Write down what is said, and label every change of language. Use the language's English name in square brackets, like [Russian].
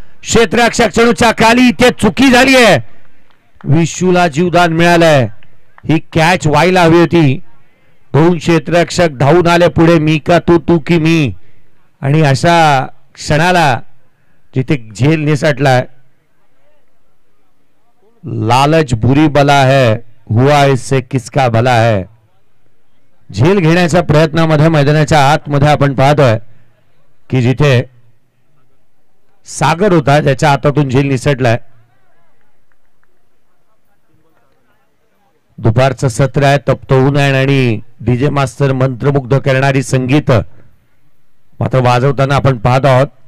[Marathi] क्षेत्ररक्षक चेंडूच्या खाली. ते चुकी झाली आहे. विशूला जीवदान मिळालंय. ही कॅच व्हायला हवी होती. दोन क्षेत्ररक्षक धावून आले पुढे. मी का तू, तू की मी. आणि अशा क्षणाला जिथे झेल निसटलाय. [Hindi] लालच बुरी बला है, हुआ इससे किसका भला है. [Marathi] झेल घेण्याच्या प्रयत्नामध्ये मैदानाच्या आतमध्ये आपण पाहतोय की जिथे सागर होता त्याच्या हातातून झेल निसटलाय. दुपारचं सत्र आहे. तप्तऊन आहे आणि डीजे मास्टर मंत्रमुग्ध करणारी संगीत मात्र वाजवताना आपण पाहत आहोत.